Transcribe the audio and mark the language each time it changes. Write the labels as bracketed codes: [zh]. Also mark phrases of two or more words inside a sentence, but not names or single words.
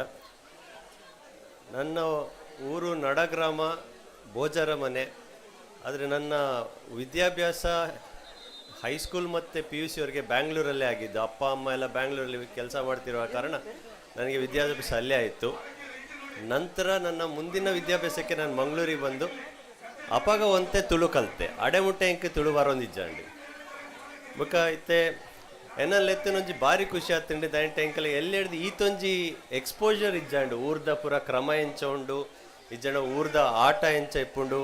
[kn] ನನ್ನ ಊರು ನಡಗ್ರಾಮ ಬೋಜಾರ ಮನೆ. ಆದರೆ ನನ್ನ ವಿದ್ಯಾಭ್ಯಾಸ ಹೈಸ್ಕೂಲ್ ಮತ್ತು PUC ವರೆಗೆ ಬ್ಯಾಂಗ್ಳೂರಲ್ಲೇ ಆಗಿದ್ದು. ಅಪ್ಪ ಅಮ್ಮ ಎಲ್ಲ ಬ್ಯಾಂಗ್ಳೂರಲ್ಲಿ ಕೆಲಸ ಮಾಡ್ತಿರುವ ಕಾರಣ ನನಗೆ ವಿದ್ಯಾಭ್ಯಾಸ ಅಲ್ಲೇ ಆಯಿತು. ನಂತರ ನನ್ನ ಮುಂದಿನ ವಿದ್ಯಾಭ್ಯಾಸಕ್ಕೆ ನಾನು ಮಂಗಳೂರಿಗೆ ಬಂದು [tcy] ಅಪಾಗ ಒಂತೆ ತುಳು ಕಲಿತೆ. ಅಡೆಮುಟ್ಟೆ ಇಂಕ ತುಳು ಬರೋಂದಿಜ್ಜಂಡಿ ಬೊಕ್ಕ ಇತ್ತೆ ಎನ್ನಲ್ಲೆತ್ತನೊಂಜಿ ಭಾರಿ ಖುಷಿ ಆಗ್ತಂಡಿ. ದಾನಿ ಟೈಂಕಲ್ಲಿ ಎಲ್ಲಿ ಹಿಡ್ದು ಈತೊಂಜಿ ಎಕ್ಸ್ಪೋಜರ್ ಇಜ್ಜಂಡು ಊರ್ದ ಪೂರ ಕ್ರಮ ಎಂಚ ಉಂಡು, ಇಜ್ಜಂಡ ಊರ್ದ ಆಟ ಎಂಚ ಇಪ್ಪುಂಡು.